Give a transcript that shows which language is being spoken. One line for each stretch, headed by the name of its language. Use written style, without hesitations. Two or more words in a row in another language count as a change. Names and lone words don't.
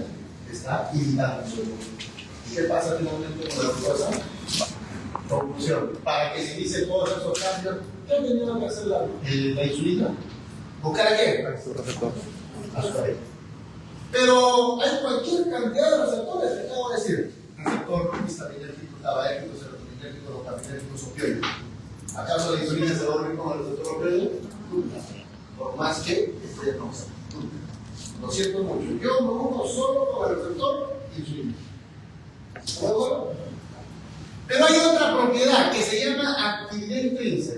Spanish: Está imitando insulina. ¿Y qué pasa finalmente con la glucosa? Conclusión. Para que se inicie todos esos cambios, ¿qué tendría que hacer la insulina? ¿Buscar a qué? A su receptor. A su pareja. Pero hay cualquier cantidad de receptores que acabo de decir. Receptor histaminérgico, tabaérgico, serotoninérgico, dopaminérgico, opioide. ¿Acaso la insulina se va a unir con el receptor opioide? Nunca. Por más que esté no. Lo siento mucho. Yo me uno solo con el receptor insulina. ¿De acuerdo? Pero hay otra propiedad que se llama actividad intrínseca.